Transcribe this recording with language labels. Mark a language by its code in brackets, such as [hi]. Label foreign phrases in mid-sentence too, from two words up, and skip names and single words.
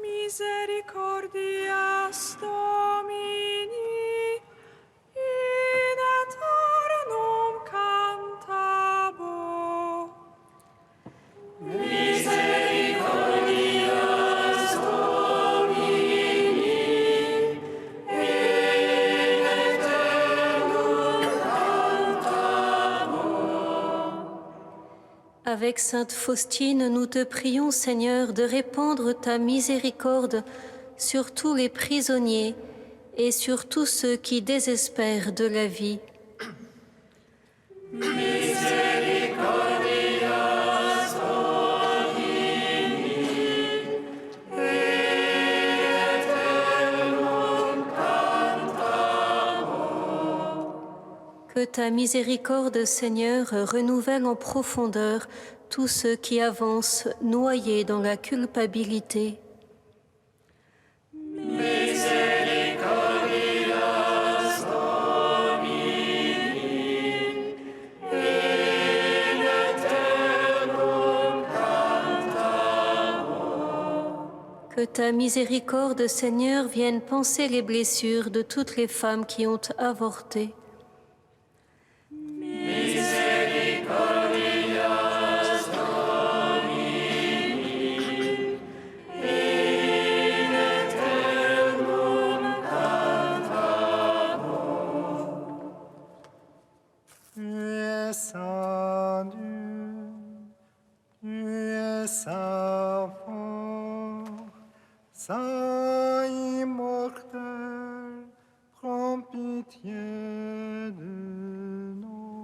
[la] misericordias Domini, in aeternum cantabo. Misericordias Domini, in aeternum cantabo. [fr] Avec Sainte Faustine, nous te prions, Seigneur, de répandre ta miséricorde sur tous les prisonniers et sur tous ceux qui désespèrent de la vie. [la] Misericordias Domini, in aeternum cantabo. [fr] Que ta miséricorde, Seigneur, renouvelle en profondeur tous ceux qui avancent noyés dans la culpabilité. [la] Misericordias Domini, in aeternum cantabo. [fr] Que ta miséricorde, Seigneur, vienne panser les blessures de toutes les femmes qui ont avorté. [la] Misericordias Domini, in aeternum cantabo. [fr] Tu es saint Dieu, tu es saint fort, saint immortel, prends pitié de nous.